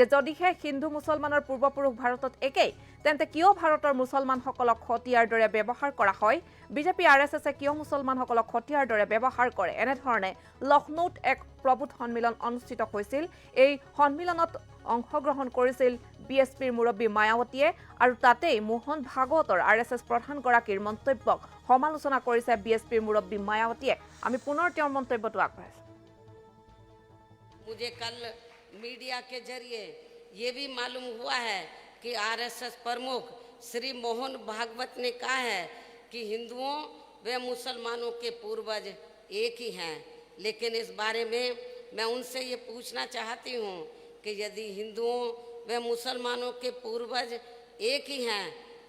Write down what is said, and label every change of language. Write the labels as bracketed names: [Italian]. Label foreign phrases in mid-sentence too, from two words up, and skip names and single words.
[Assamese] যদিহে হিন্দু মুছলমানৰ পূৰ্বপুৰুষ ভাৰতত একেই তেন্তে কিয় ভাৰতৰ মুছলমানসকলক হত্যাৰ দৰে ব্যৱহাৰ কৰা হয় বিজেপি আৰএছএছে কিয় মুছলমানসকলক হত্যাৰ দৰে ব্যৱহাৰ কৰে এনেধৰণে লক্ষ্ণৌত এক প্ৰবুদ্ধ সন্মিলন অনুষ্ঠিত হৈছিল এই সন্মিলনত অংশগ্ৰহণ কৰিছিল বিএছপিৰ মুৰব্বী মায়াৱতীয়ে আৰু তাতেই মোহন ভাগৱতৰ আৰএছএছ প্ৰধানগৰাকীৰ মন্তব্যক সমালোচনা কৰিছে বিএছপিৰ মুৰব্বী মায়াৱতীয়ে আমি পুনৰ তেওঁৰ মন্তব্যটো আগবঢ়াইছো [Hindi] मुझे कल मीडिया के जरिए ये भी मालूम हुआ है कि आरएसएस प्रमुख श्री मोहन भागवत ने कहा है कि हिंदुओं व मुसलमानों के पूर्वज एक ही हैं लेकिन इस बारे में मैं उनसे ये पूछना चाहती हूँ कि यदि हिंदुओं व मुसलमानों के पूर्वज एक ही हैं तो